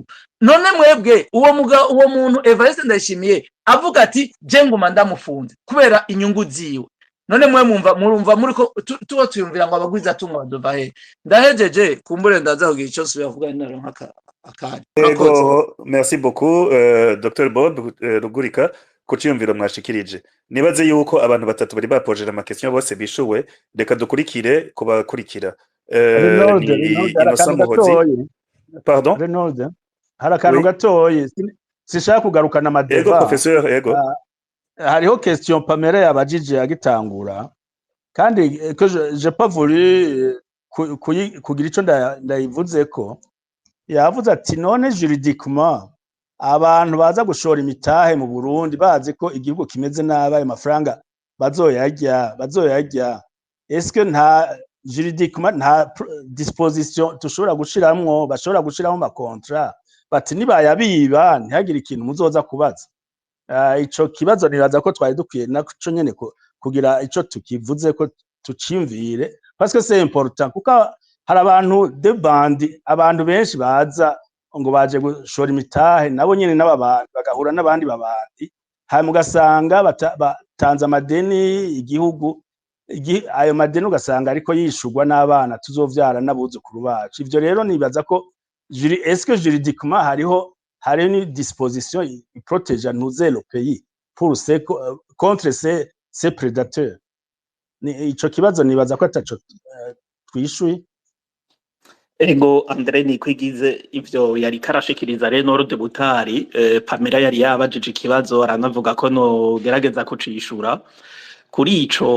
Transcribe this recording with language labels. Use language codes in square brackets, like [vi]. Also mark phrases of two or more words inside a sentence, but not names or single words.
[rn] None mwebwe uwo muntu Evariste Ndayishimiye avuga ati je nguma ndamufunze kubera inyungu ziwe, none mwe murumva muriko tuba tuyumvira ngo abagwiza tunga badova he. Ndahejeje kumbure ndaza kugira ico nsubiye kuvuga naro akari. Ego, [fr] merci beaucoup [rn] Dr Bob Rugurika kuciyumvira mwashikirije. Nibaze yuko abantu batatu bari bapojera ama question bose bishuwe, reka dukurikire kubakurikira. Innocent Muhozi. Pardon? Renold, harakantu gatoyi sishaka kugarukana amadeva. Ego professeur, ego. Hariho question Pamela yabajije agitangura, kandi [fr] que je pas voulu [rn] kugira ico ndayivuze ko yavuze ati none juridiquement abantu baza gushora imitahe mu Burundi bazi ko igihugu kimeze nabi, ayo mafaranga bazoyarya, [fr] est-ce que [rn] nta juridiquement nta disposition tushobora gushiramwo, bashobora gushiramo ama contrat bati nibayabiba ntihagire ikintu muzoza kubaza. Ico kibazo niraza ko twari dukwiye naco nyene kugira ico tukivuze ko tucimvire, [fr] parce que c'est important, [rn] kuko hari abantu de bandi, abantu benshi baza ngo baje gushora imitahe nabo nyene n'ababandi bagahura n'abandi babandi, hanyuma ugasanga batanze amadeni igihugu, ayo madeni ugasanga ariko yishurwa n'abana tuzovyara n'abuzukuru bacu. Ivyo rero nibaza ko [fr] est-ce que juridiquement hari une disposition qui protège nous le pays pour contre ces prédateurs. [rn] Ico kibazo nibaza ko ataco twishuye. Ego Andre Nikwigize ivyo yari karashikiriza Renord Butari. Pamela yari yabajije ikibazo aranavuga ko no gerageza kucishura kuri ico.